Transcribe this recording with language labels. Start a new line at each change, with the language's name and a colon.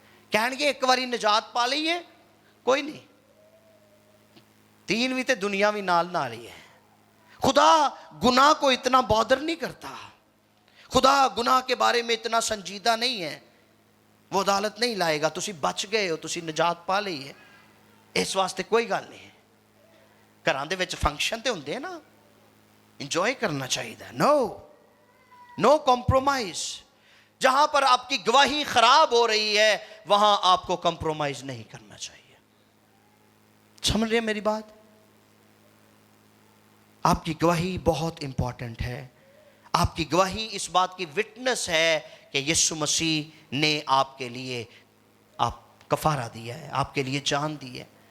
Punjabi: کہن گے ایک واری نجات پا لئیے, کوئی نہیں, 3ویں تے دنیا بھی نال نہ رہی ہے.
Urdu: خدا گناہ کو اتنا بودر نہیں کرتا, خدا گناہ کے بارے میں اتنا سنجیدہ نہیں ہے, وہ عدالت نہیں لائے گا.
Punjabi: تسی بچ گئے ہو, تسی نجات پا لئی ہے, اس واسطے کوئی گل نہیں. گھراں دے وچ فنکشن تے ہوندے نا, انجوائے کرنا چاہیے.
English: No compromise.
Urdu: جہاں پر آپ کی گواہی خراب ہو رہی ہے وہاں آپ کو کمپرومائز نہیں کرنا چاہیے. سمجھ رہے ہیں میری بات؟ آپ کی گواہی بہت امپورٹنٹ ہے. آپ کی گواہی اس بات کی وٹنس ہے کہ یسوع مسیح نے آپ کے لیے کفارہ دیا ہے, آپ کے لیے جان دی ہے.